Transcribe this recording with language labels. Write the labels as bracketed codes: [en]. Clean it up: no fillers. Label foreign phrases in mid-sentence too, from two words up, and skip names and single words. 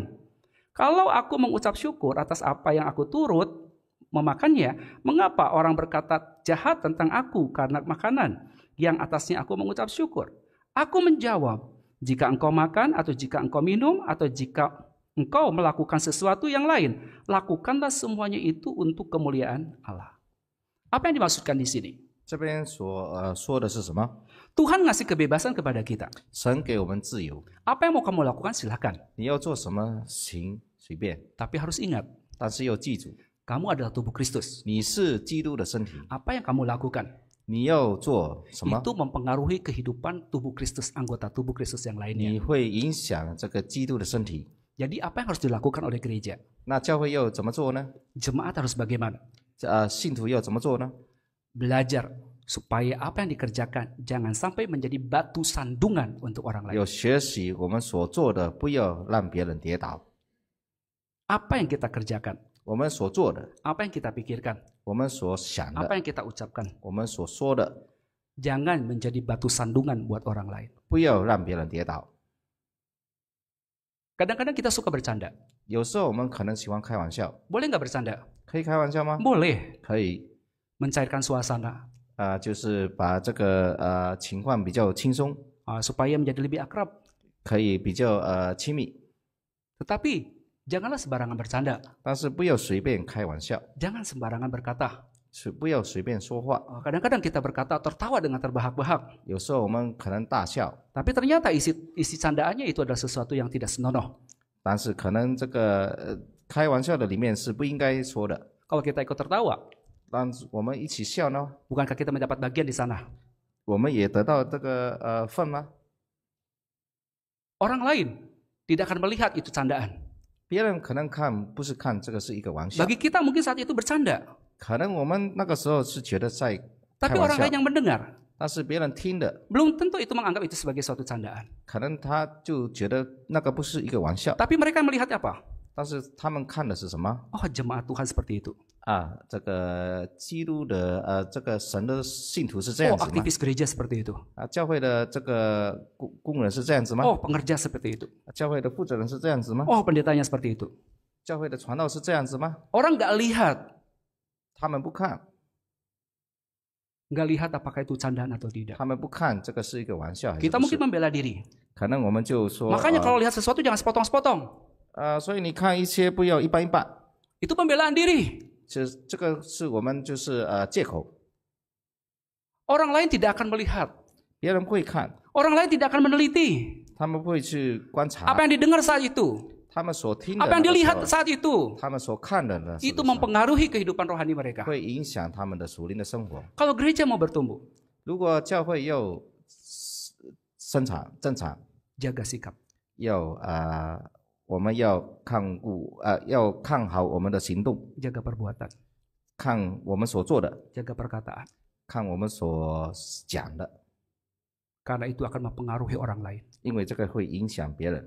[id] Kalau aku mengucap syukur atas apa yang aku turut memakannya, mengapa orang berkata jahat tentang aku karena makanan yang atasnya aku mengucap syukur? Aku menjawab, jika engkau makan atau jika engkau minum atau jika engkau melakukan sesuatu yang lain, lakukanlah semuanya itu untuk kemuliaan Allah. Apa yang dimaksudkan di sini? [zh] 这边说的是什么？ [id] Tuhan ngasih kebebasan kepada kita. [zh] 神给我们自由， [id] Apa yang mau kamu lakukan silakan. [zh] 你要做什么行随便， [id] Tapi harus ingat, [zh] 但是要记住， [id] kamu adalah tubuh Kristus. [zh] 你是基督的身体， [id] Apa yang kamu lakukan [zh] 你要做什么？ [id] itu mempengaruhi kehidupan tubuh Kristus, anggota tubuh Kristus yang lainnya. [zh] 你会影响这个基督的身体。 [id] Jadi apa yang harus dilakukan oleh gereja? [zh] 那教会要怎么做呢？ [id] Jemaat harus bagaimana? [zh] 信徒要怎么做呢？ [id] Belajar supaya apa yang dikerjakan jangan sampai menjadi batu sandungan untuk orang lain. [zh] 要学习我们所做的，不要让别人跌倒。 [id] Apa yang kita kerjakan? [zh] 我们所做的， [id] apa yang kita pikirkan, [zh] 我们所想 [id] apa [zh] 的， [id] yang kita ucapkan. [zh] 我们所说的， [id] Jangan menjadi batu sandungan buat orang lain. [zh] 不要让别人跌倒。 [id] Kadang-kadang kita suka bercanda. [zh] 有时候我们可能喜欢开玩笑， [id] Boleh nggak bercanda? [zh] 可以开玩笑吗？ [id] Boleh. [zh] 可以， [id] Mencairkan suasana [zh] 就是把这个情况比较轻松， [id] supaya menjadi lebih akrab. [zh] 可以比较亲密， [id] Tetapi janganlah sembarangan bercanda. [zh] 但是不要随便开玩笑， [id] Jangan sembarangan berkata. [zh] 不要随便说话。 [id] Kadang-kadang kita berkata tertawa dengan terbahak-bahak. [zh] 有时候我们可能大笑， [id] Tapi ternyata isi candaannya itu adalah sesuatu yang tidak senonoh. [zh] 但是可能这个开玩笑的里面是不应该说的。 [id] Kalau kita ikut tertawa, [zh] 但是我们一起笑呢， [id] bukankah kita mendapat bagian di sana? [zh] 我们也得到这个份吗？ [id] Orang lain tidak akan melihat itu candaan. [zh] 别人可能不是看这个是一个玩笑， [id] Bagi kita mungkin saat itu bercanda. [zh] 可能我们那个时候是觉得在开 [id] Tapi [zh] 玩 [id] orang [zh] 笑 [id] lain，yang mendengar [zh] 但是别人听的， [id] belum tentu itu menganggap itu sebagai suatu candaan. [zh] 可能他就觉得那个不是一个玩笑， [id] Tapi mereka melihat apa? [zh] 但是他们看的是什么 [id] Oh, jemaat Tuhan seperti itu. 啊？ [zh] 这个基督的这个神的信徒是这样 Oh, 子吗？ [id] aktivis gereja seperti itu. [zh] 啊，教会的这个工人是这样子吗？ [id] Oh, pengerja seperti itu. [zh] 教会的负责人是这样子吗？ [id] Oh, pendetanya seperti itu. [zh] 教会的传道是这样子吗？ [id] Orang nggak lihat, [zh] 他们不看， [id] nggak lihat apakah itu candaan atau tidak. [zh] 他们不看这个是一个玩笑还是 [id] Kita [zh] 不 [id] mungkin [zh] 是？ [id] membela diri. [zh] 可能我们就说， [id] Makanya kalau lihat sesuatu jangan sepotong-sepotong. [zh] 所以你看一些不要一般一般， [id] Itu pembelaan diri. [zh] 这个是我们就是借口， [id] Orang lain tidak akan melihat. [zh] 别人不会看， [id] Orang lain tidak akan meneliti [zh] 他们不会去观察， [id] apa yang didengar saat itu, [zh] 他们所听的 [id] apa yang [zh] 那个时 [id] dilihat [zh] 候 [id] saat itu. [zh] 他们所看的呢， [id] Itu mempengaruhi kehidupan rohani mereka. [zh] 会影响他们的属灵的生活。 [id] Kalau gereja mau bertumbuh, [zh] 如果教会要正常， [id] jaga sikap. [zh] 要我们要要看好我们的行动， [id] Jaga perbuatan, [zh] 看我们所做的， [id] jaga perkataan. [zh] 看我们所讲的， [id] Karena itu akan mempengaruhi orang lain. [zh] 因为这个会影响别人，